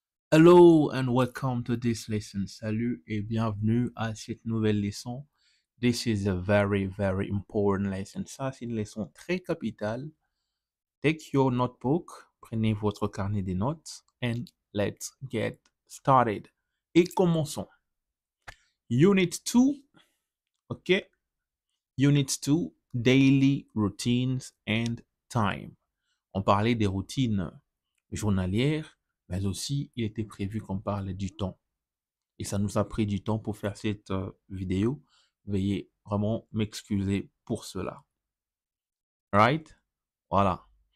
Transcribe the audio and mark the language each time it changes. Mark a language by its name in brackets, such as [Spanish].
[English] Hello and welcome to this lesson. [French] Salut et bienvenue à cette nouvelle leçon. [English] This is a very, very important lesson. [French] Ça, c'est une leçon très capitale. [English] Take your notebook, [French] prenez votre carnet de notes [English] and let's get started. [French] Et commençons. [English] Unit 2, ok? Unit 2, daily routines and time. [French] On parlait des routines journalières, mais aussi il était prévu qu'on parle du temps. Et ça nous a pris du temps pour faire cette vidéo. Veuillez vraiment m'excuser pour cela. [English] Right? [French] Voilà.